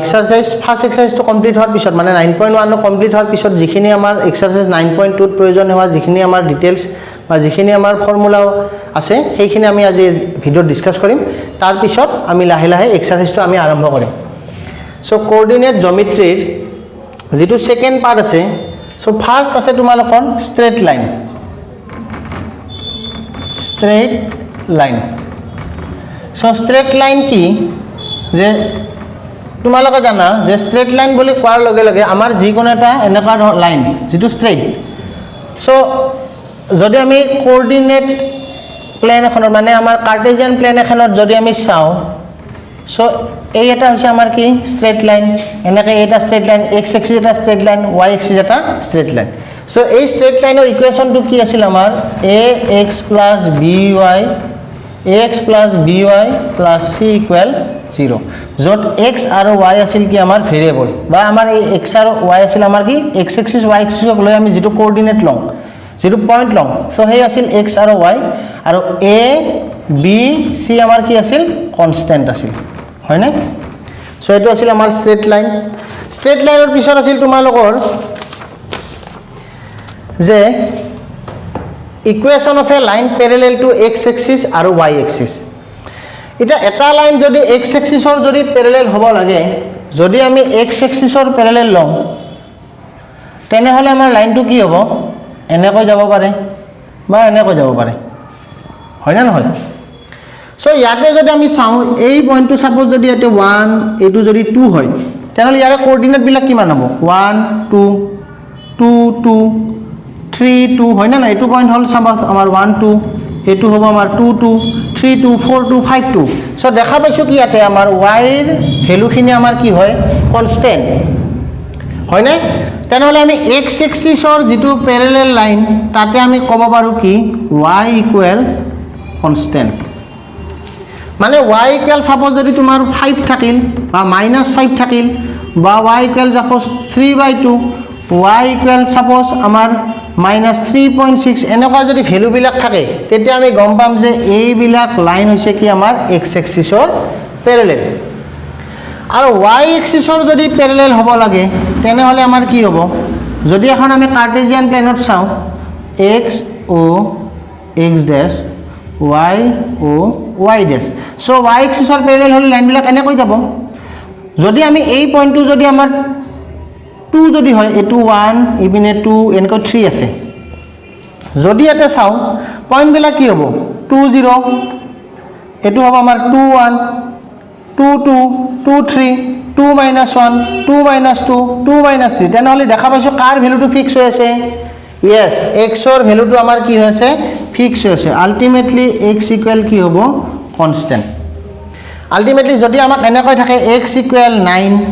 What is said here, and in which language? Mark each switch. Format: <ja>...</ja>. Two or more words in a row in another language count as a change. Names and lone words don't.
<en>exercise first</en> <as>এক্সাৰসাইজটো কমপ্লিট হোৱাৰ পিছত মানে 9.1 কমপ্লিট হোৱাৰ পিছত যিখিনি আমাৰ এক্সাৰসাইজ 9.2 ত প্ৰয়োজন হোৱা যিখিনি আমাৰ ডিটেইলছ বা যিখিনি আমাৰ ফৰ্মুলা আছে সেইখিনি আমি আজি ভিডিও ডিসকাস কৰিম তাৰ পিছত আমি লাহে লাহে এক্সাৰসাইজটো আমি আৰম্ভ কৰিম</as> <en>so coordinate geometry</en> <as>যেটো</as> <en>second part</en> <as>আছে</as> <en>So first</en> <as>আছে তোমালোকৰ</as> <en>straight line</en> <as>so</as> <en>straight line</en> <as>কি যে তোমালোকে জানা যে</as> <en>straight line</en> <as>বুলি কোৱাৰ লগে লগে আমাৰ যিকোনো এটা এনেকা লাইন যেটো straight so যদি আমি</as> <en>coordinate plane</en> <as>এখনৰ মানে আমাৰ</as> <en>Cartesian plane</en> <as>এখনত যদি আমি চাও so এই এটা হৈছে আমাৰ কি</as> <en>straight line</en> <as>এনেকৈ এটা</as> <en>straight line x axis</en> <as>এটা</as> <en>straight line y axis</en> <as>এটা</as> <en>straight line so</en> <as>এই</as> <en>straight line</en> <as>ৰ ইকুৱেচনটো কি আছিল আমাৰ ax + by ax + by + c = 0 যত x আৰু y আছিল কি আমাৰ ভেৰিয়েবল বা আমাৰ এই x আৰু y আছিল আমাৰ কি</as> <en>x axis y axis</en> <as>ক লৈ আমি যেটো কোঅৰ্ডিনেট লং যেটো পইণ্ট লং so সেই আছিল x আৰু y আৰু a b c আমাৰ কি আছিল কনস্ট্যান্ট আছিল হয় না সো এটো আছিল আমাৰ</as> <en>straight line</en> <as>পিছত আছিল তোমালোকৰ যে</as> <en>equation of a line parallel to x axis</en> <as>আৰু y axis এটা লাইন যদি</as> <en>x axis</en> <as>ৰ যদি প্যাৰালেল হ'ব লাগে যদি আমি</as> <en>x axis</en> <as>ৰ প্যাৰালেল লম তেনে হলে আমাৰ লাইনটো কি হ'ব এনেকৈ যাব পাৰে বা এনেকৈ যাব পাৰে হয় না নহয় So ইয়াতে যদি আমি চাও এই পয়েন্টটো সাপোজ যদি এতে 1 এটো যদি 2 হয় তাহলে ইয়াৰ কোঅৰ্ডিনেট বিলাক কিমান হ'ব 1 2 2 2 3 2 হয় না এটো পয়েন্ট হল সাপোজ আমাৰ 1 2 এটো হ'ব আমাৰ 2 2 3 2 4 2 5 2 সো দেখা পাইছো কি ইয়াতে আমাৰ y ৰ ভ্যালুখিনি আমাৰ কি হয় কনস্ট্যান্ট হয় না তেনহলে আমি</as> <en>x axis</en> <as>ৰ যেটো</as> <en>parallel line</en> <as>তাতে আমি ক'ব পাৰো কি y = কনস্ট্যান্ট মানে y = সাপোজ যদি তোমাৰ 5 থাকিল বা -5 থাকিল বা y = সাপোজ 3/2 y = সাপোজ আমাৰ -3.6 এনেকুৱা যদি ভ্যালু বিলাক থাকে তেতিয়া আমি গম পাম যে এই বিলাক লাইন হৈছে কি আমাৰ</as> <en>x axis</en> <as>ৰ প্যাৰালেল আৰু</as> <en>y axis</en> <as>ৰ যদি প্যাৰালেল হ'ব লাগে তেনে হলে আমাৰ কি হ'ব যদি এখন আমি কাৰ্টেজিয়ান প্লেনত চাও</as> <en>x o x dash y o y dash</en> <as>সো</as> <en>y axis</en> <as>ৰ প্যাৰালেল হলে লাইন বিলাক এনে কৈ যাব যদি আমি এই পয়েন্টটো যদি আমাৰ 2 যদি হয় এটো 1 ইপিনে 2 এনেকৈ 3 আছে যদি এটা চাও পয়েন্ট বিলাক কি হ'ব 2 0 এটো হ'ব আমাৰ 2 1 2 2 2 3 2 - 1 2 - 2 2 - 3 তেনহলে দেখা পাইছো কাৰ ভ্যালুটো ফিক্স হৈ আছে yes x ৰ ভ্যালুটো আমাৰ কি হৈছে ফিক্স হৈছে আলটিমেটলি x = কি হ'ব কনস্ট্যান্ট আলটিমেটলি যদি আমাক এনেকৈ থাকে x = 9</as>